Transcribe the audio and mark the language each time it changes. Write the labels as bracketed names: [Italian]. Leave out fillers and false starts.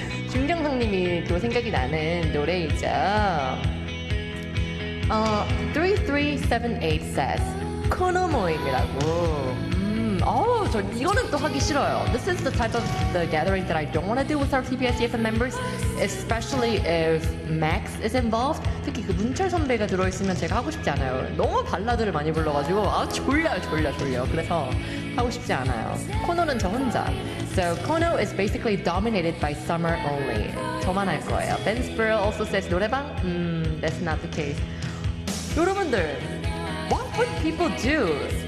[Korean] 김경성님이 또 생각이 나는 노래이죠. 3378 says, 코너 모임이라고. 저 이거는 또 하기 싫어요. [English] This is the type of the gathering that I don't want to do with our TBS EFM members, especially if Max is involved. [Korean] 특히 그 문철 선배가 들어있으면 제가 하고 싶지 않아요. 너무 발라드를 많이 불러가지고 아 졸려. 그래서 하고 싶지 않아요. 코너는 저 혼자. [English] So Kono is basically dominated by Summer only. [Korean] 저만 할 거예요. [English] Ben Sprill also says 노래방. That's not the case. 여러분들, what would people do?